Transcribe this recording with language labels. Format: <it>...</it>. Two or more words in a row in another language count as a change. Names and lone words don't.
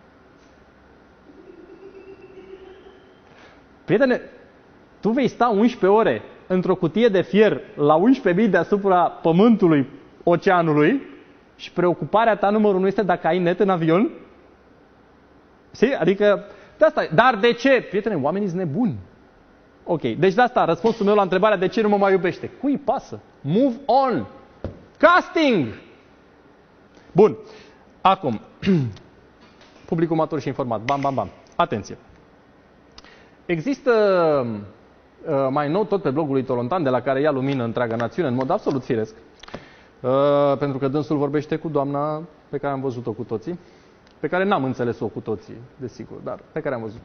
<ro>Prietene, tu vei sta 11 ore într-o cutie de fier la 11.000 deasupra Pământului, oceanului, și preocuparea ta numărul 1 este dacă ai net în avion? Știi? Adică, de asta. Dar de ce? Prietene, oamenii sunt nebuni. Ok, deci de asta răspunsul meu la întrebarea de ce nu mă mai iubește. Cui pasă?</ro> <en>Move on! Casting!</en> <ro>Bun. Acum, publicul matur și informat. Bam, bam, bam. Atenție. Există mai nou, tot pe blogul lui Tolontan, de la care ia lumină întreaga națiune, în mod absolut firesc, pentru că dânsul vorbește cu doamna pe care am văzut-o cu toții, pe care n-am înțeles-o cu toții, desigur, dar pe care am văzut-o.</ro>